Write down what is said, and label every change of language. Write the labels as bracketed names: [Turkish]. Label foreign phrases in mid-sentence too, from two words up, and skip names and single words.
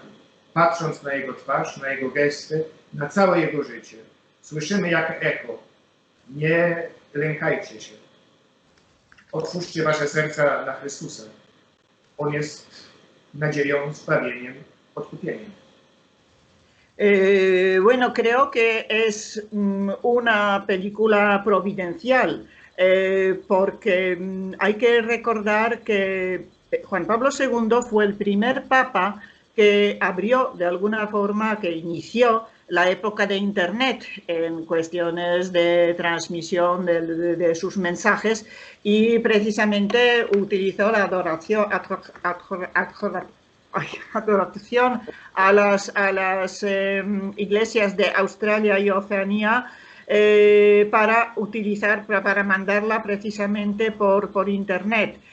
[Polish] Patrząc na jego twarz, na jego gesty, na całe jego życie, słyszymy jak echo: nie lękajcie się. Otwórzcie wasze serca na Chrystusa. On jest nadzieją, zbawieniem, odkupieniem. [Spanish] Bueno, creo que es una película providencial, porque hay que recordar que Juan Pablo II fue el primer papa que abrió de alguna forma, que inició la época de Internet en cuestiones de transmisión de sus mensajes, y precisamente utilizó la adoración a las iglesias de Australia y Oceanía para mandarla precisamente por Internet.